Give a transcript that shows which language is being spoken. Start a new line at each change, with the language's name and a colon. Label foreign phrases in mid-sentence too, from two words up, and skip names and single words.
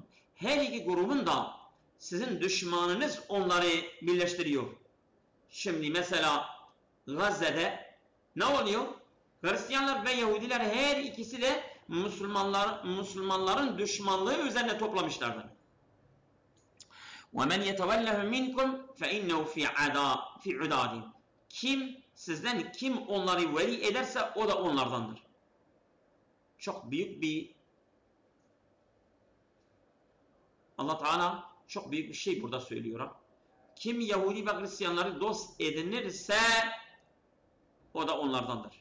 Turkish: Her iki grubun da sizin düşmanınız onları birleştiriyor. Şimdi mesela Gazze'de ne oluyor? Hristiyanlar ve Yahudiler her ikisi de Müslümanların düşmanlığı üzerine toplamışlardır.
Arabic: وَمَنْ يَتَوَلَّهُ مِنْكُمْ فَاِنَّهُ فِي عُدَادٍ.
Turkish: Sizden kim onları veli ederse o da onlardandır. Çok büyük bir Allah Teala çok büyük bir şey burada söylüyor. Kim Yahudi ve Hristiyanları dost edinirse o da onlardandır.